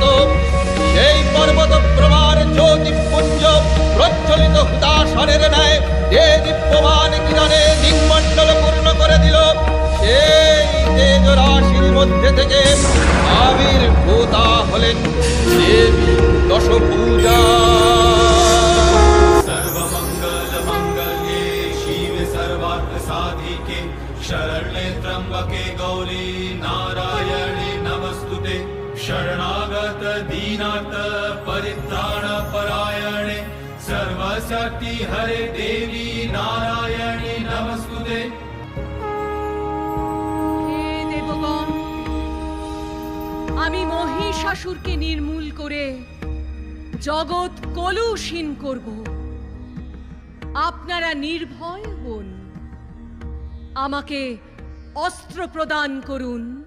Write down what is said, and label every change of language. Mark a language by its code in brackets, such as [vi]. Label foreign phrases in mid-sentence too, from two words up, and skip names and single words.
[bn] সেই পর্বত প্রমাণ জ্যোতিপুঞ্জ প্রজ্বলিত হুতাশনের ন্যায় যে দীপ্যমান কিরণে দিকমণ্ডল পূর্ণ করে দিল। সেই তেজ রাশির মধ্যে থেকে আবির্ভূতা হলেন দেবী দশভুজা। [sa] सर्वमंगल मंगल्ये शिवे सर्वार्थ साधिके शरण्ये त्र्यंबके गौरी नारायणे नमस्तुते। शरणागत दीनार्थ परित्राण परायणे सर्वशक्ति हरे देवी नारायणे नमस्तुते। [bn] হে দেবগণ, আমি মহিষাসুরকে নির্মূল করে জগৎ কলুষীন করব। আপনারা নির্ভয় হন, আমাকে অস্ত্র প্রদান করুন।